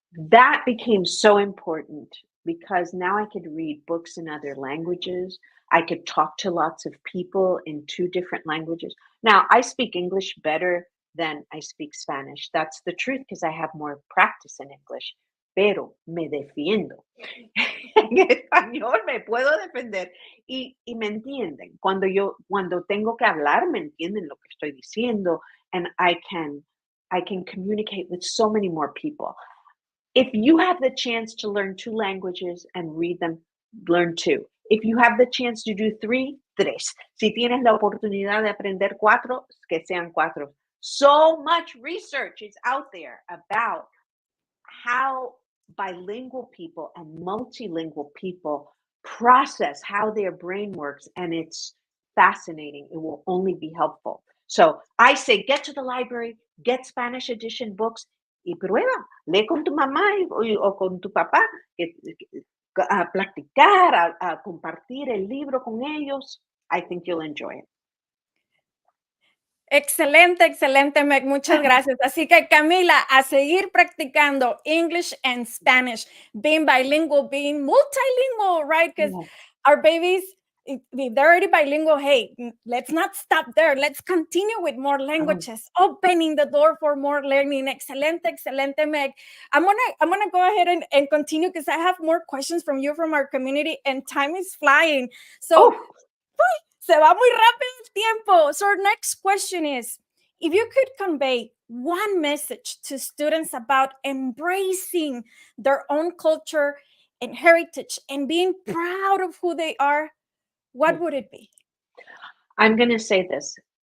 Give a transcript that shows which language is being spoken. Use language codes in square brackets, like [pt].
[en] That became so important because now I could read books in other languages. I could talk to lots of people in 2 different languages. Now, I speak English better than I speak Spanish. That's the truth because I have more practice in English. [es] Pero me defiendo. En español me puedo defender y me entienden. Cuando tengo que hablar, me entienden lo que estoy diciendo, [en] and I can communicate with so many more people. If you have the chance to learn 2 languages and read them, learn 2. If you have the chance to do 3, 3. [es] Si tienes la oportunidad de aprender 4, que sean 4. [en] So much research is out there about how bilingual people and multilingual people process how their brain works, and it's fascinating. It will only be helpful. So I say, get to the library, get Spanish edition books, [es] y prueba. Lee con tu mamá o con tu papá, a practicar, a compartir el libro con ellos. [en] I think you'll enjoy it. [es] Excelente, excelente, Meg. Muchas gracias. Así que, Camila, a seguir practicando [en] English and Spanish, being bilingual, being multilingual, right? Because our babies, if they're already bilingual, hey, let's not stop there. Let's continue with more languages, opening the door for more learning. [es] Excelente, excelente, [en] Meg. I'm gonna go ahead and continue because I have more questions from you from our community, and time is flying. So. [es] Se va muy rápido el tiempo. [en] So our next question is, if you could convey one message to students about embracing their own culture and heritage and being proud of who they are, what would it be? I'm going to say this.